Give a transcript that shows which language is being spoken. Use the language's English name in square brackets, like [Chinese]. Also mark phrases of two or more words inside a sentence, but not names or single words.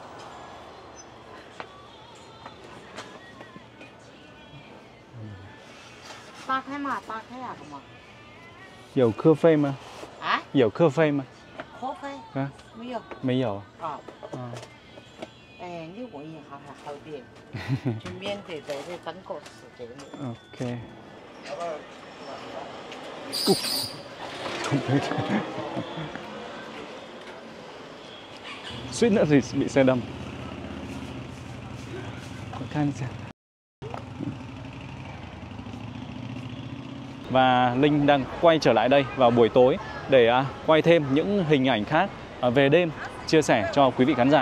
[Chinese] 扒开嘛，扒开呀，干嘛？有课费吗？啊？有课费吗？课费？啊，没有。没有。啊。哎，你问一下还好点，就免得在这耽搁时间了。 [Vietnamese] OK。suýt nữa thì bị xe đâm. Và Linh đang quay trở lại đây vào buổi tối để quay thêm những hình ảnh khác về đêm chia sẻ cho quý vị khán giả.